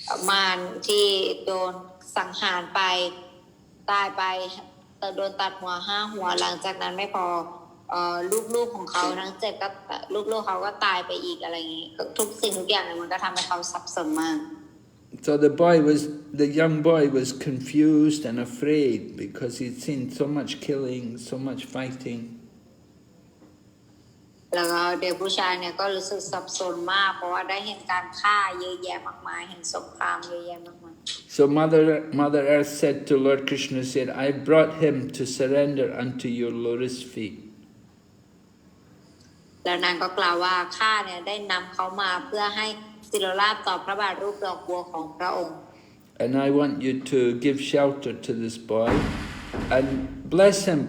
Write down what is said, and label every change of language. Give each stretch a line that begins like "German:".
Thai: มารที่โดนสังหารไปตายไปโดนตัดหัว5 หัวหลังจากนั้นไม่พอลูกๆของเขาทั้ง7ก็ลูกๆเขาก็ตายไปอีกอะไรอย่างนี้ทุกสิ่งทุกอย่างเนี่ยมันก็ทำให้เขาสับสนมาก
English: So the young boy was confused and afraid because he'd seen so much killing, so much fighting.
Thai: แล้วก็เด็กผู้ชายเนี่ยก็รู้สึกสับสนมากเพราะว่าได้เห็นการฆ่าเยอะแยะมากมายเห็นสงครามเยอะแยะมากมาย
English: So Mother Earth said to Lord Krishna, said, I brought him to surrender unto your lotus feet.
Thai: แล้วนางก็กล่าวว่าข้าเนี่ยได้นำเขามาเพื่อให้ศิลราชต่อพระบาทรูปดอกบัวของพระองค์
English: And I want you to give shelter to this boy and bless him.